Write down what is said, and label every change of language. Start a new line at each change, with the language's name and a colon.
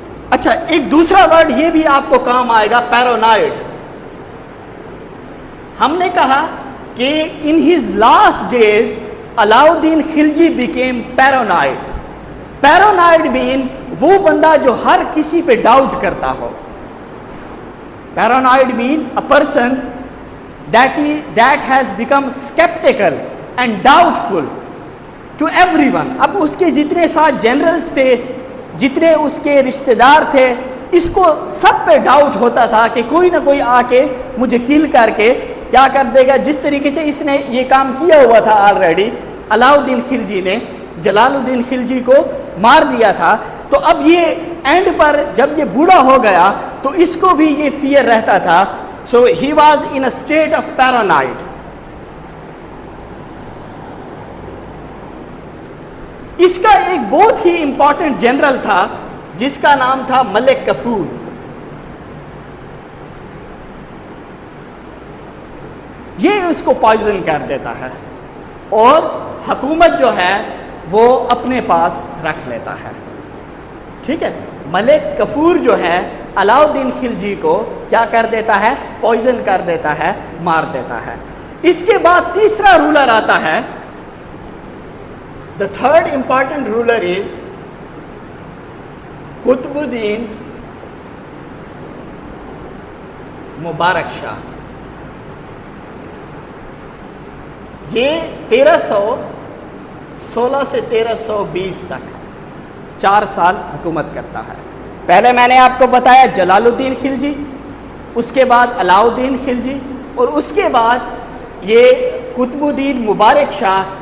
Urdu: اچھا، ایک دوسرا ورڈ یہ بھی آپ کو کام آئے گا، پیرونائڈ. ہم نے کہا کہ
English: In his last days Alauddin Khilji became paranoid. Paranoid man
Urdu: وہ بندہ جو ہر کسی پہ ڈاؤٹ کرتا ہو.
English: Paranoid man a person that has become skeptical and doubtful to everyone.
Urdu: اب اس کے جتنے ساتھ جنرلز تھے، جتنے اس کے رشتہ دار تھے، اس کو سب پہ ڈاؤٹ ہوتا تھا کہ کوئی نہ کوئی آ کے مجھے کل کر کے کیا کر دے گا. جس طریقے سے اس نے یہ کام کیا ہوا تھا آلریڈی، علاؤدین خلجی نے جلال الدین خلجی کو مار دیا تھا. تو اب یہ اینڈ پر جب یہ بوڑھا ہو گیا تو اس کو بھی یہ فیئر رہتا تھا.
English: So he was in a state of paranoid.
Urdu: اس کا ایک بہت ہی امپورٹنٹ جنرل تھا جس کا نام تھا ملک کفور. یہ اس کو پوائزن کر دیتا ہے اور حکومت جو ہے وہ اپنے پاس رکھ لیتا ہے. ٹھیک ہے، ملک کفور جو ہے علاؤدین خلجی کو کیا کر دیتا ہے؟ پوائزن کر دیتا ہے، مار دیتا ہے. اس کے بعد تیسرا رولر آتا ہے.
English: The third important ruler is Qutbuddin Mubarak Shah.
Urdu: یہ 1316 سے 1320 تک 4 سال حکومت کرتا ہے. پہلے میں نے آپ کو بتایا جلال الدین خلجی، اس کے بعد علاؤدین خلجی، اور اس کے بعد یہ قطب الدین مبارک شاہ.